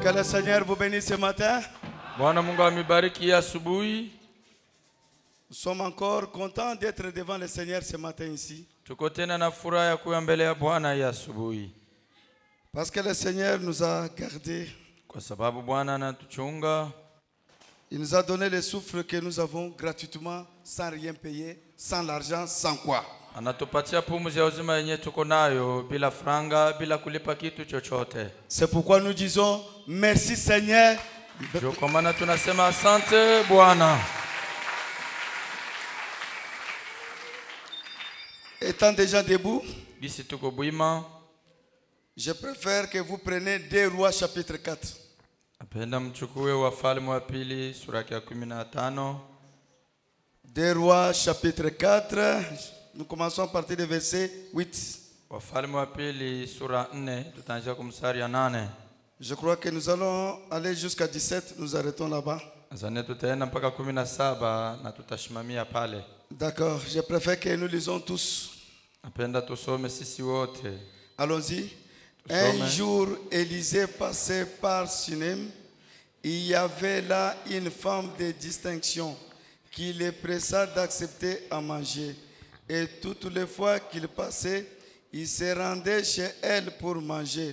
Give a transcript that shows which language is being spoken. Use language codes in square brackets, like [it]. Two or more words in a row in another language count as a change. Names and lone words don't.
[fr] Seigneur vous bénisse ce matin. [sw] Bwana Mungu amebariki asubuhi. [fr] Nous sommes encore contents d'être devant le Seigneur ce matin ici. [sw] Tuko tena na furaha ya kuwa mbele ya Bwana hii asubuhi. [fr] Parce que le Seigneur nous a gardés. [sw] Kwa sababu Bwana anatuchunga. [fr] Il nous a donné le souffle que nous avons gratuitement, sans rien payer, sans l'argent, sans quoi. [sw] Anatupatia pumzi ya uzima yenye tuko nayo bila franga, bila kulipa kitu chochote. [fr] C'est pourquoi nous disons merci Seigneur. [sw] Kwa maana tunasema asante Bwana. [fr] Étant déjà debout, [sw] Bisi tuko bwima. [fr] je préfère que vous preniez 2 Rois chapitre 4. [sw] Napenda mchukue Wafalme wa pili sura ya 15. [fr] 2 Rois chapitre 4. Nous commençons à partir du verset 8. [sw] Wafalme wa pili sura 4 tutaanzia kwa mstari ya 8. [fr] Je crois que nous allons aller jusqu'à 17, nous arrêtons là-bas. [sw] Azane tutaenda mpaka 17 na tutashimamia pale. [fr] D'accord, je préfère que nous lisons tous. [sw] Napenda tusome sisi wote. [fr] Allons-y. Un jour, Élisée passait par Sunem. Il y avait là une femme de distinction qui les pressa d'accepter à manger. Et toutes les fois qu'il passait, il se rendait chez elle pour manger.